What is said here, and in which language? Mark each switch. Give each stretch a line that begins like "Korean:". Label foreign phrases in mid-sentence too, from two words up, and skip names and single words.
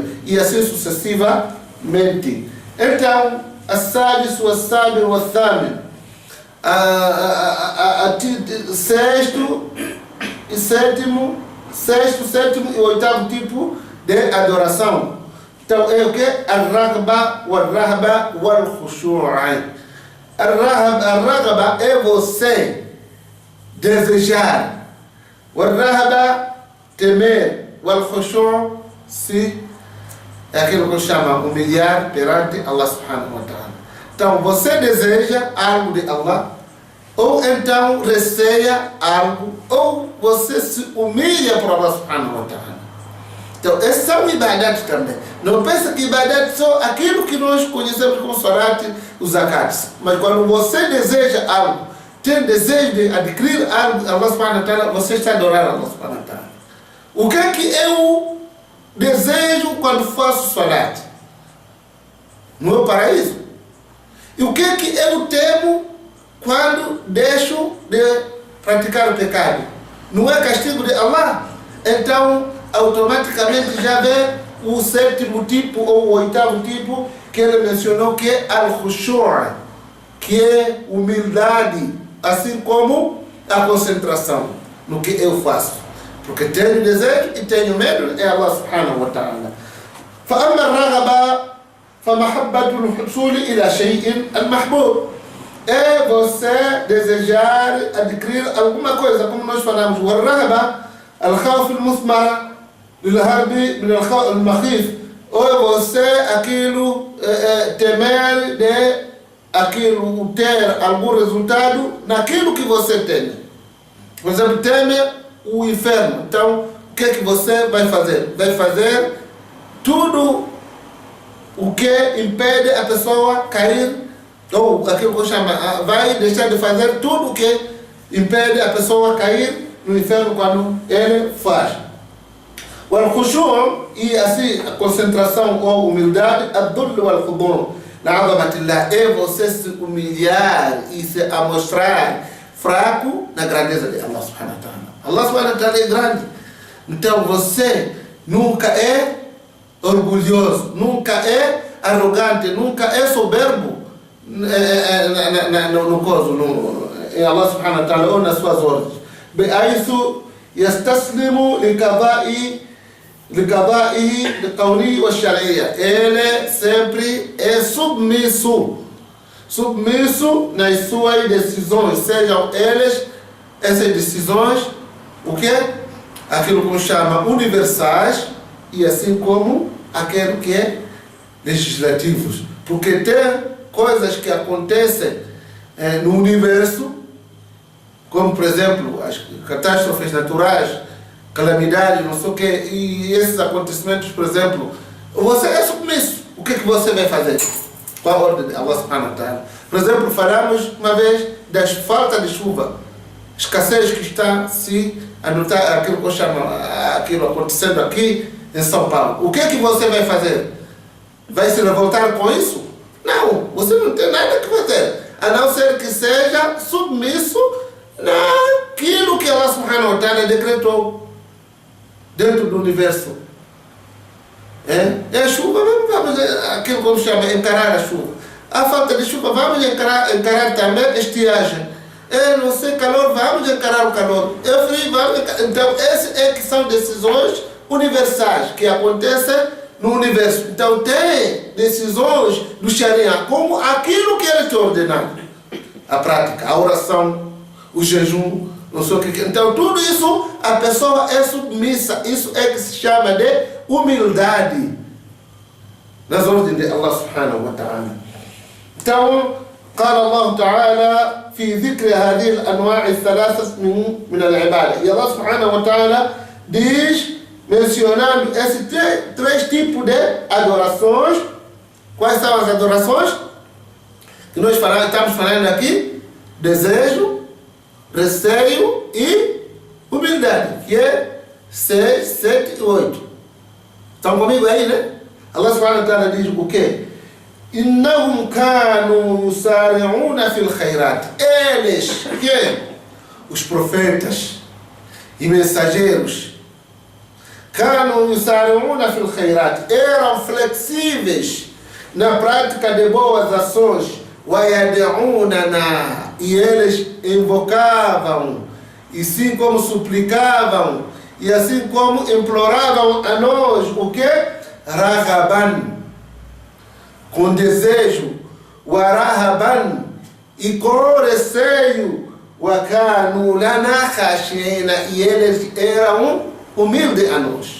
Portuguese: E assim sucessivamente. Então,
Arabic: السادس والسابع والثامن,
Portuguese: sexto, sétimo e oitavo tipo de adoração. Então é o que?
Arabic: الرغبة، والرهبة، والخشوع'.
Portuguese: Al-Raghba é você desejar. Wal-Rahba, temer. Wal-Khushu', se é aquilo que chama humilhar perante
Arabic: الله سبحانه وتعالى.
Portuguese: Então você deseja algo de Allah, ou então receia algo, ou você se humilha para
Arabic: الله سبحانه وتعالى.
Portuguese: Então, esses são ibadat também. Não pensa que ibadat só aquilo que nós conhecemos como salat, os zakats. Mas quando você deseja algo, tem desejo de adquirir algo,
Arabic: الله سبحانه وتعالى,
Portuguese: você está adorando
Arabic: الله سبحانه وتعالى.
Portuguese: O que é que eu desejo quando faço salat? No paraíso. E o que é que eu temo quando deixo de praticar o pecado? Não é castigo de Allah? Então, automaticamente já vê o sétimo tipo ou o oitavo tipo que ele mencionou, que é al-khushu', que é humildade, assim como a concentração no que eu faço. Porque tenho desejo e tenho medo de
Arabic: الله سبحانه وتعالى. فأما الرغبة فمحبة الحصول إلى شيء المحبوب.
Portuguese: É você desejar adquirir alguma coisa, como nós falamos.
Arabic: والرغبة الخوف المثمر للهرب من المخيف.
Portuguese: Ou é você aquilo temer de aquilo, ter algum resultado naquilo que você tem. Por exemplo, teme o inferno. Então, o que é que você vai fazer? Vai fazer tudo o que impede a pessoa cair, ou aquilo que eu chamo, vai deixar de fazer tudo o que impede a pessoa cair no inferno quando ele faz. O al-khushu' e assim a concentração ou humildade,
Arabic: الذل والخضوع لعظمة الله,
Portuguese: é você se humilhar e se amostrar fraco na grandeza de
Arabic: الله سبحانه وتعالى. الله سبحانه وتعالى
Portuguese: é grande. Então você nunca é orgulhoso, nunca é arrogante, nunca é soberbo no coso, em
Arabic: الله سبحانه وتعالى
Portuguese: ou nas suas ordens.
Arabic: بحيث يستسلم لقضائه القولي والشرعية.
Portuguese: Ele sempre é submisso nas suas decisões, sejam essas decisões, o que? Aquilo que chama universais e assim como aquilo que é legislativos. Porque tem coisas que acontecem no universo, como por exemplo as catástrofes naturais, calamidades, não sei o que, e esses acontecimentos, por exemplo, você é submisso. O que você vai fazer? Qual a ordem de
Arabic: الله سبحانه وتعالى?
Portuguese: Por exemplo, falamos uma vez da falta de chuva, escassez que está se a notar, aquilo que eu chamo, aquilo acontecendo aqui em São Paulo. O que você vai fazer? Vai se revoltar com isso? Não, você não tem nada que fazer, a não ser que seja submisso naquilo que
Arabic: الله سبحانه وتعالى
Portuguese: decretou dentro do universo. É chuva, vamos aquilo como chama, encarar a chuva. A falta de chuva, vamos encarar também a estiagem. Não sei, calor, vamos encarar o calor. Frio, vamos encarar. Então, essas que são decisões universais que acontecem no universo. Então, tem decisões do Sharia, como aquilo que ele te ordenou. A prática, a oração, o jejum, não sei o que. Então, tudo isso, a pessoa é submissa. Isso é que se chama de humildade nas ordens de
Arabic: الله سبحانه وتعالى. Então, قال الله تعالى في ذكر هذه الأنواع الثلاثة من العبادة.
Portuguese: E
Arabic: الله سبحانه وتعالى
Portuguese: diz, mencionando esses três tipos de adorações. Quais são as adorações? Que nós estamos falando aqui: desejo, receio e humildade, que é 6, 7 e 8. Estão comigo aí, né?
Arabic: الله سبحانه وتعالى
Portuguese: diz o quê?
Arabic: إنهم كانوا يسارعون في الخيرات.
Portuguese: Eles, que? Os profetas e mensageiros,
Arabic: كانوا يسارعون في الخيرات,
Portuguese: eram flexíveis na prática de boas ações. ويدعوننا, e eles invocavam, e assim como suplicavam, e assim como imploravam a nós, o que? Raghaban, com desejo, warahaban, e com receio,
Arabic: وكانوا لنا خاشعين,
Portuguese: e eles eram humildes a nós.